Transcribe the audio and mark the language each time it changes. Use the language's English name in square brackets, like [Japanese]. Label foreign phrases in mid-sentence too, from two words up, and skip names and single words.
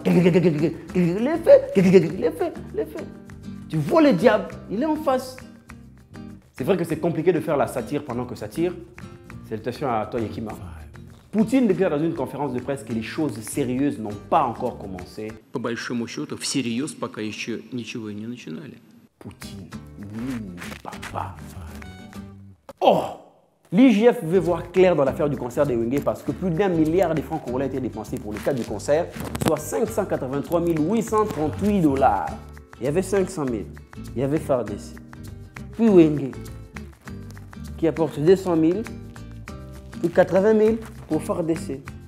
[French] Les faits, les faits, les faits. Tu vois le diable, il est en face. C'est vrai que c'est compliqué de faire la satire pendant que ça tire. Salutations à toi, Yekima. Poutine déclare dans une conférence de presse que les choses sérieuses n'ont pas encore commencé. [Russian] По большому счету, всерьез пока еще ничего не начинали. [French] Poutine, oui, papa. Oh! L'IGF veut voir clair dans l'affaire du concert des Wenge parce que plus d'1 milliard de francs congolais ont été dépensés pour le cadre du concert, soit 583 838 $. Il y avait 500 000, il y avait FARDC, puis Wenge, qui apporte 200 000, puis 80 000 pour FARDC.